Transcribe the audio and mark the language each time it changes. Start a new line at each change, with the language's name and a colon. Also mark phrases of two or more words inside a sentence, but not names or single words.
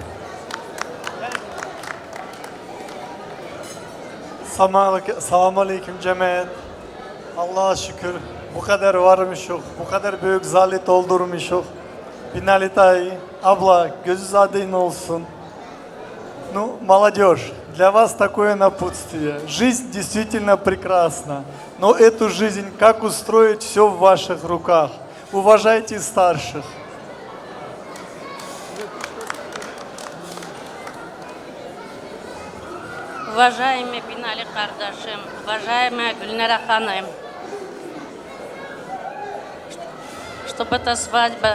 Turkish: Selamun Aleyküm cemaat. Allah'a şükür bu kadar varmışıq, bu kadar büyük zali doldurmuşıq. Binali dayı, abla gözü aydın olsun.
Russian: Ну, молодежь, для вас такое напутствие. Жизнь действительно прекрасна, но эту жизнь как устроить все в ваших руках. Уважайте старших. Уважаемый Бинали Кардашим, уважаемая Гульнара Ханым, чтобы эта свадьба